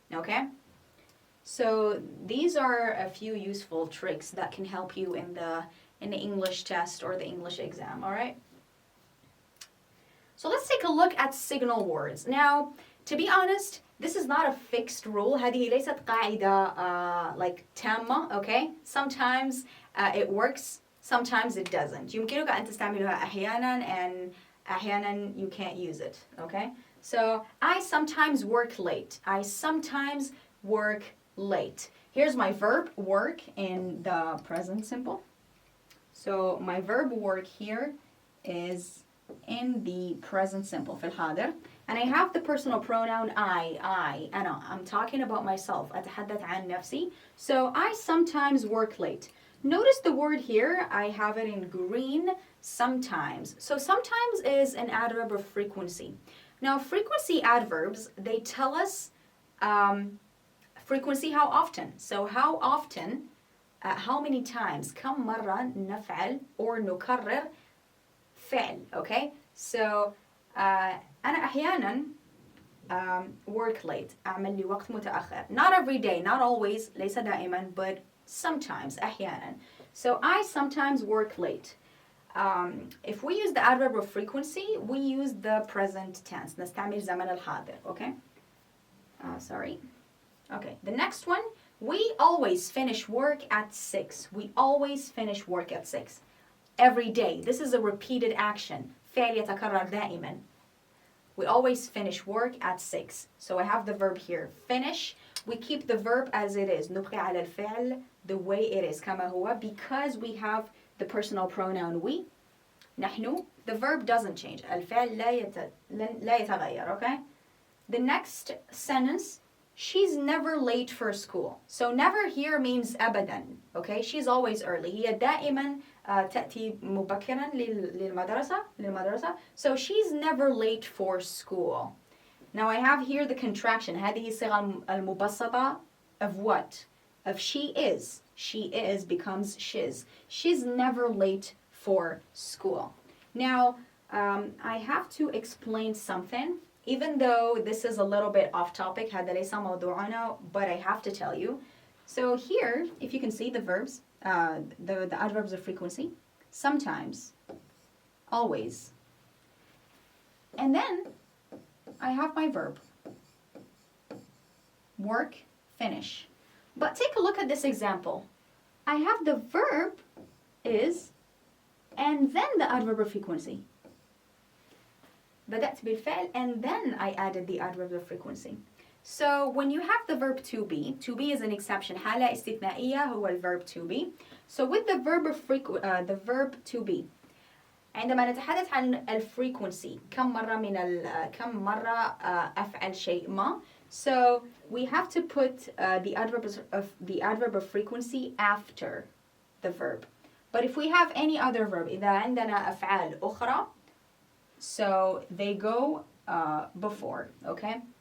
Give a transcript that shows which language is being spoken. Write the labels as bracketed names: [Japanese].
[English] Okay, so these are a few useful tricks that can help you in the English test or the English exam. All right. So let's take a look at signal words. Now, to be honest, this is not a fixed rule. [Arabic] هذه ليست قاعدة like تامة, okay? [English] Sometimes it works, sometimes it doesn't. [Arabic] يمكنك أن تستعملها أحيانا [English] and أحيانا you can't use it, okay? So I sometimes work late. I sometimes work late. Here's my verb work in the present simple. So my verb work here is in the present simple [Arabic] في الحاضر, [English] and I have the personal pronoun I, أنا. I'm talking about myself. [Arabic] أتحدث عن نفسي. [English] So I sometimes work late. Notice the word here, I have it in green, sometimes. So sometimes is an adverb of frequency. Now frequency adverbs, they tell us frequency, how often. So how often, how many times, [Arabic] كم مرة نفعل [English] or [Arabic] نكرر فعل, [English] okay? [Arabic] So أنا أحيانا [English] work late, [Arabic] أعمل لوقت متأخر. [English] Not every day, not always, [Arabic] ليس دائما, [English] but sometimes, أحيانا. So I sometimes work late. If we use the adverb of frequency, we use the present tense. [Arabic] نستعمل زمن الحاضر, okay? [English] Sorry. Okay, the next one, we always finish work at 6. We always finish work at 6. Every day. This is a repeated action. [Arabic] فعل يتكرر دائما. [English] We always finish work at 6. So I have the verb here, finish. We keep the verb as it is. [Arabic] نبقي على الفعل [English] the way it is, [Arabic] كما هو, [English] because we have the personal pronoun we. نحن. The verb doesn't change. [Arabic] الفعل لا يتغير, okay? [English] The next sentence, she's never late for school. So never here means أبدا, okay? She's always early. [Arabic] هي دائما تأتي مبكرا للمدرسة. [English] So she's never late for school. Now I have here the contraction. [Arabic] هذه الصيغة المبسطة [English] of what? Of she is. She is becomes shiz. She's never late for school. Now I have to explain something. Even though this is a little bit off topic, [Arabic] هذا ليس موضوعنا, [English] but I have to tell you. So here, if you can see the verbs, the adverbs of frequency, sometimes, always. And then I have my verb, work, finish. But take a look at this example. I have the verb is and then the adverb of frequency. [Arabic] بدأت بالفعل [English] and then I added the adverb of frequency. So when you have the verb to be is an exception. [Arabic] حالة استثنائية هو الverb to be. [English] So with the verb to be, [Arabic] عندما نتحدث عن الفريكونسي كم مرة أفعل شيء ما. [English] So we have to put the adverb of frequency after the verb. But if we have any other verb, [Arabic] إذا عندنا أفعال أخرى, [English] so they go before, okay?